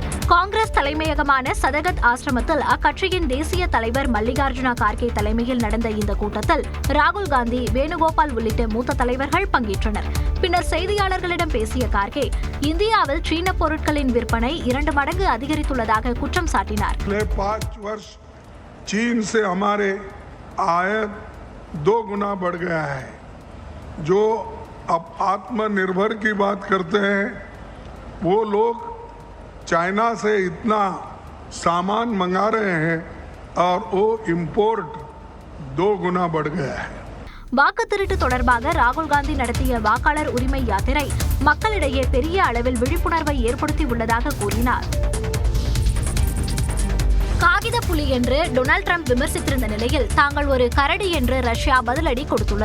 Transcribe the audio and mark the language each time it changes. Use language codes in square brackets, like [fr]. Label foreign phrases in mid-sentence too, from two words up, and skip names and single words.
[ta] காங்கிரஸ் தலைமையகமான சதகத் ஆசிரமத்தில் அக்கட்சியின் தேசிய தலைவர் மல்லிகார்ஜுன கார்கே தலைமையில் நடந்த இந்த கூட்டத்தில் ராகுல் காந்தி, வேணுகோபால் உள்ளிட்ட மூத்த தலைவர்கள் பங்கேற்றனர். பின்னர் செய்தியாளர்களிடம் பேசிய கார்கே, இந்தியாவில் சீன பொருட்களின் விற்பனை 2 மடங்கு அதிகரித்துள்ளதாக குற்றம் சாட்டினார். [hi] 5 वर्ष चीन से हमारे आयात 2 गुना बढ़ गया है. जो अब आत्मनिर्भर की बात करते हैं वो लोग चाइना से इतना सामान मंगा रहे हैं और वो इंपोर्ट 2 गुना बढ़ गया है. [ta] வாக்கு திருட்டு தொடர்பாக ராகுல் காந்தி நடத்திய வாக்காளர் உரிமை யாத்திரை மக்களிடையே பெரிய அளவில் விழிப்புணர்வை ஏற்படுத்தி உள்ளதாக கூறினார். காகித புலி என்று டொனால்ட் ட்ரம்ப் விமர்சித்திருந்த நிலையில் தாங்கள் ஒரு கரடி என்று ரஷ்யா பதிலடி கொடுத்துள்ளது.